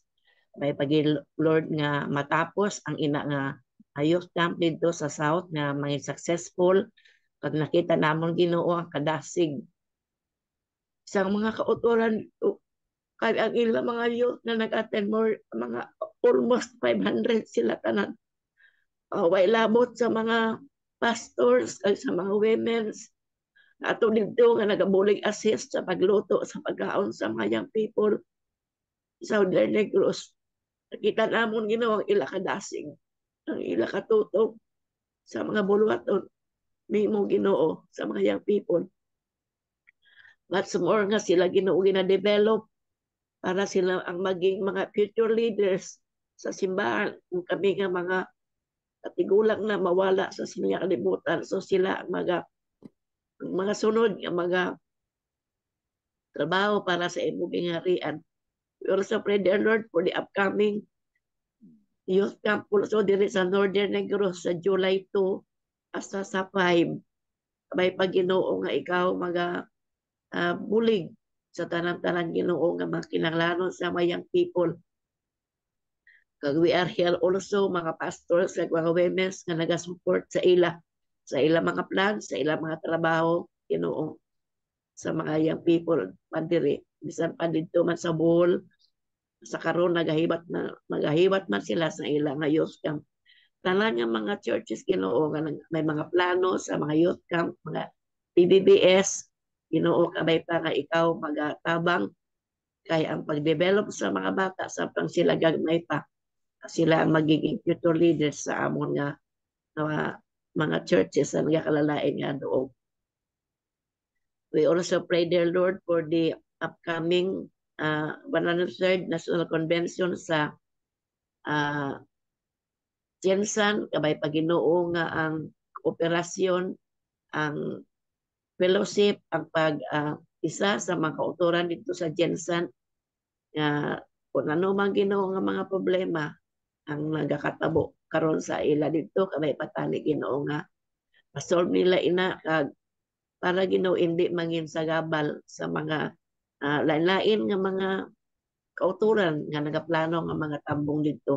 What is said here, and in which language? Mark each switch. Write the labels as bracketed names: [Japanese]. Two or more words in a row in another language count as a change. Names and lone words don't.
[Hiligaynon] May pagi Lord nga matapos ang ina nga [English] youth camp [Hiligaynon] dito sa South nga maging successful pag nakita namon Ginoo ang kadasig sa mga kauturan kay ang ilang mga youth na nag-attend mga almost 500 sila tanan. Way labot sa mga pastors ay sa mga women's ato dito nga nagabulig assist sa pagluto sa pagkaon sa mga [English] young people [Hiligaynon] sa Southern Negros. Nakita namon Ginoo ang ila kadasig, ang ila katutok sa mga bulwaton nimo Ginoo sa mga [English] young people. But more [Hiligaynon] nga sila Ginoo gina-develop para sila ang maging mga [English] future leaders [Hiligaynon] sa simbahan. Kung kami nga mga katigulang na mawala sa silang kalibutan, so sila ang mga sunod nga mga trabaho para sa imong gingharian. [English] We also pray, dear Lord, for the upcoming youth camp also [Hiligaynon] diri sa Northern Negros sa July 2 hasta sa 5. May Ginoo nga ikaw bulig sa tanan-tanan Ginoo nga makinahanglanon sa mga [English] young people. [Hiligaynon] Kag [English] we are here also [Hiligaynon] mga pastors ug mga women's nga naga-support sa ila mga plans, sa ila mga trabaho Ginoo sa mga [English] young people [Hiligaynon] pandiri bisan pa dito man sa Bohol sa karon nagahibat man sila sa ila nga [English] youth camp. [Hiligaynon] Tanan nga mga churches Ginoo nga may mga plano sa mga [English] youth camp, [Hiligaynon] mga PBBS Ginoo kabay pa nga ikaw magatabang kay ang pag-develop sa mga bata sa pang sila gagmay pa sila ang magiging [English] future leaders [Hiligaynon] sa amon nga mga churches na nagakalalain nga doon. [English] We also pray, dear Lord, for the upcoming 103rd National Convention [Hiligaynon] sa Jensan, kabay Ginoo nga ang operasyon, ang fellowship, ang isa sa mga kauturan dito sa Jensan, kung ano man Ginoo nga mga problema ang nagakatabo karon sa ila dito, kabay patani Ginoo nga pasolve nila ina kag para Ginoo hindi mangin sa gabal sa mga lain-lain nga mga kauturan nga nagaplano nga mga tambong dito.